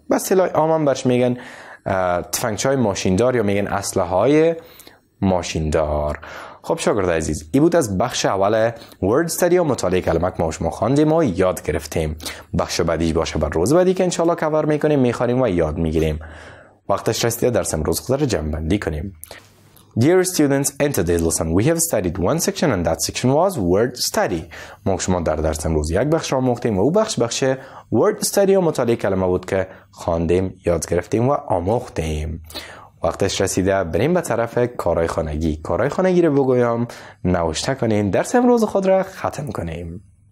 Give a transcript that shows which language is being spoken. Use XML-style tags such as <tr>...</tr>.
<fa>به اصطلاح عام برش میگن تفنگچهای ماشیندار یا میگن اسلحه های ماشیندار. خب شاگرد عزیز این بود از بخش اول word study و مطالعه کلمه که ما شما خواندیم و یاد گرفتیم. بخش بعدی باشه بر روز بعدی که انشالله کور میکنیم، میخوانیم و یاد میگیریم. وقتش رسیده درس امروز خود را جمع بندی کنیم.</fa> <en>Dear students, in today's lesson we have studied one section and that section was word study.</en> <fa>ما شما در درس امروز یک بخش را آموختیم و او بخش word study و مطالعه کلمه بود که خواندیم، یاد گرفتیم و آموختیم. وقتش رسیده بریم به طرف کارهای خانگی. کارهای خانگی رو بگویم نوشته کنین، درس امروز خود را ختم کنیم.</fa>